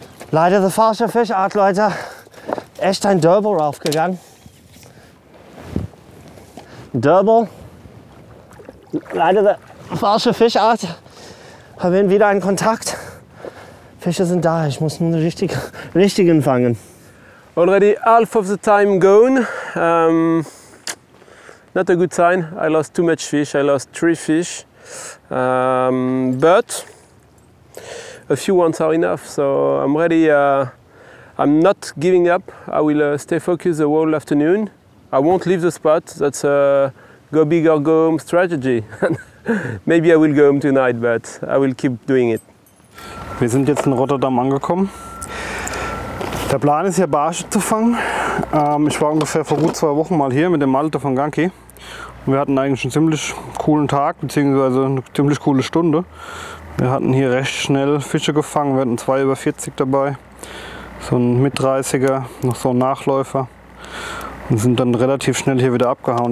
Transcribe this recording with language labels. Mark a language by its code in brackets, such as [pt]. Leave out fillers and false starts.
[de] Leider die falsche Fischart, Leute. Echt ein Dörbel raufgegangen. Dörbel. Leider die falsche Fischart. Haben wir wieder einen Kontakt. Fische sind da, ich muss einen richtigen fangen. [en] Already half of the time gone. Not a good sign. I lost too much fish. I lost 3 fish. But a few ones are enough, so I'm ready. I'm not giving up. I will stay focused the whole afternoon. I won't leave the spot. That's a go big or go home strategy. Maybe I will go home tonight, but I will keep doing it. [de] Wir sind jetzt in Rotterdam angekommen. Der Plan ist hier Barsche zu fangen. Ich war ungefähr vor gut 2 Wochen mal hier mit dem Malte von Ganki. Und wir hatten eigentlich einen ziemlich coolen Tag, beziehungsweise eine ziemlich coole Stunde. Wir hatten hier recht schnell Fische gefangen, wir hatten 2 über 40 dabei, so ein Mit-30er, noch so ein Nachläufer und sind dann relativ schnell hier wieder abgehauen.